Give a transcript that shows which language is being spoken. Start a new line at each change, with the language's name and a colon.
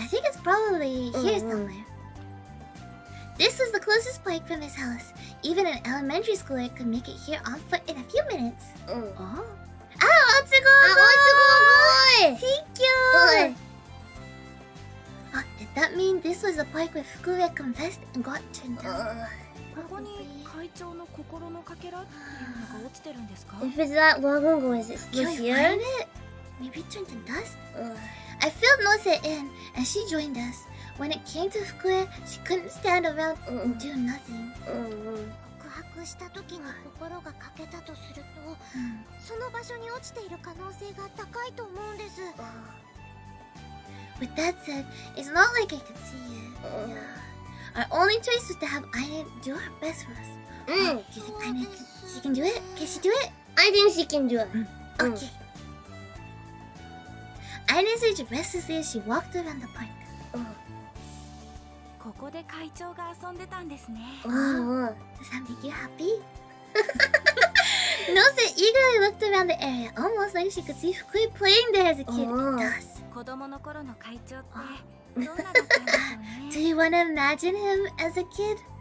English: I think it's probably here somewhere. This was the closest park from his house. Even an elementary schooler could make it here on foot in a few minutes. Oh. Ah, Otsugo! Otsugo! Thank you! Did that mean think this was the part where Fukue confessed and got turned down.
Japanese: ここに会長の心のかけらっていうのが落ちてるんですか？
English: If it's that long ago, is it Can still we here? find it? Maybe it turned to dust? I filled Nose in, and she joined us. When it came to Fukue, she couldn't stand around and do nothing.
Japanese: 告白した時に心が欠けたとすると、その場所に落ちている可能性が高いと思うんです。
English: With that said, it's not like I could see it. Our only choice was to have Aine do her best for us. Do you think Aine she can do it? Can she do it? I think she can do it. Okay. Aine searched restlessly as she walked around the park.
Japanese: ここで会長が遊んでたんですね。
English: Does that make you happy? Nose eagerly looked around the area, almost like she could see Fukui playing there as a kid. It does.
Japanese: 子供の頃の会長ってどんなだったんでしょうね。
English: Do you want to imagine him as a kid?